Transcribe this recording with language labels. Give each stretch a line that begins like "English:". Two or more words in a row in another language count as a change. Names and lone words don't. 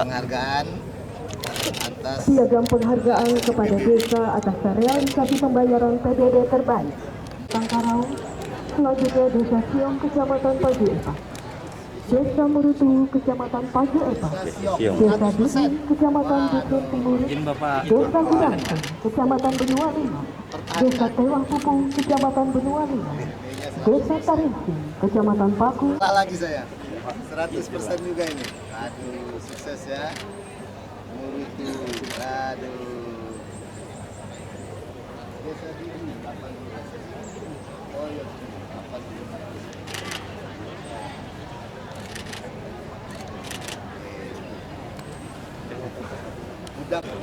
Indonesian: Penghargaan atas Piagam penghargaan kepada desa atas realisasi pembayaran PDD terbaik. Tangkarau, selanjutnya Desa Siong, Kecamatan Paju Epa. Desa Murutu, Kecamatan Paju Epa. Desa Dusun, Kecamatan Dusun Timur. Desa Gurangkang, Kecamatan Benua Lima. Desa Tewah Pupung, Kecamatan Benua Lima. Desa Taringsi, Kecamatan Paku. lagi saya 100% juga ini. Aduh, sukses ya. Murutu, aduh. Desa Didi, 18. Oh iya, 18. Budak.